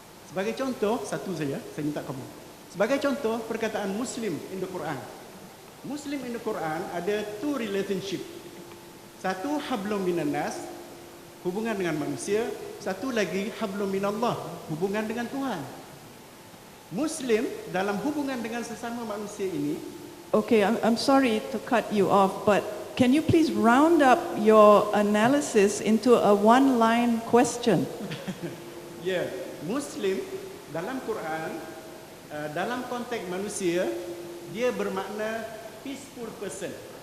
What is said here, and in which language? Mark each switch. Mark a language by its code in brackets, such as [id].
[id] Sebagai contoh, satu saja, saya minta kamu. Sebagai contoh, perkataan Muslim [en] in the Quran. Muslim in the Quran [id] ada [en] two relationship. [id] Satu hablum minan nas, hubungan dengan manusia. Satu lagi hablum minallah, hubungan dengan Tuhan. Muslim dalam hubungan dengan sesama manusia ini. [en] Okay, I'm sorry to cut you off, but can you please round up your analysis into a one-line question? [id] Yeah, Muslim dalam Quran, dalam konteks manusia, dia bermakna [en] peaceful person.